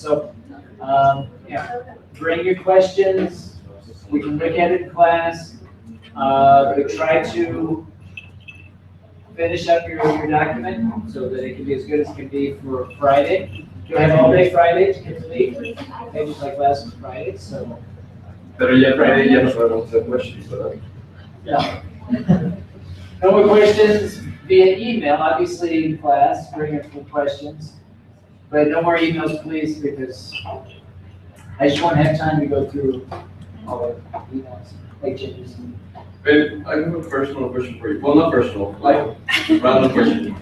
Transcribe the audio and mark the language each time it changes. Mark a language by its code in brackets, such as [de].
[en] So, yeah, bring your questions. We can look at it in class. But try to finish up your document so that it can be as good as it can be for Friday. You'll have all day Friday to complete, maybe like last Friday. So. [es] Pero ya Friday ya nos podemos hacer questions, ¿verdad? [en] Yeah. No more questions via email, obviously in class, bring your questions. But no more emails, please, because I just want to have time to go through all the emails, make changes. But I have a personal question for you. Well, not personal, like random question.